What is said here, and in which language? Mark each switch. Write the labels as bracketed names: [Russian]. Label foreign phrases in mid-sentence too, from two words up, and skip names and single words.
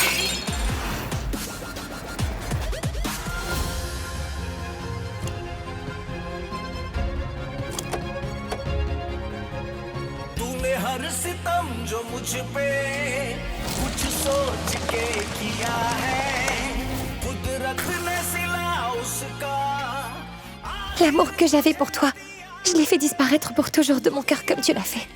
[Hindi] तूने हर सितम जो मुझ पे कुछ सोच के किया है कुदरत ने सिला उसका [French] L'amour que j'avais pour toi, je l'ai fait disparaître pour toujours de mon cœur comme tu l'as fait.